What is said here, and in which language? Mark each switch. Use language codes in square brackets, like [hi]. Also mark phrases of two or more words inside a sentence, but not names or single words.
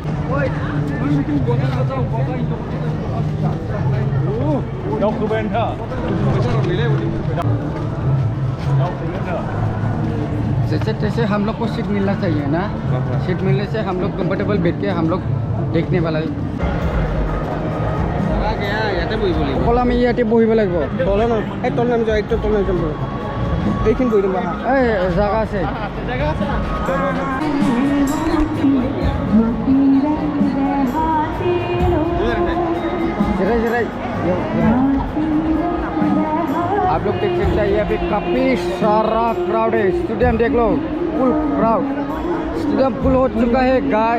[hi] जैसे तैसे हम लोग को सीट मिलना चाहिए ना, सीट मिलने से हम लोग कंफर्टेबल बैठ के हम लोग देखने वाला है। [as] কলা আমি ইয়াতে বহিব লাগিব। তলে না, এই তলে নামি যাও, একটু তলে নামি যাও, এইখিনি বহি দিম। এই জায়গা আছে, [hi] आप लोग देख सकते हैं यहाँ पे काफी सारा क्राउड है। स्टूडेंट देख लो, [en] full crowd, student full [hi] हो चुका है गाइस।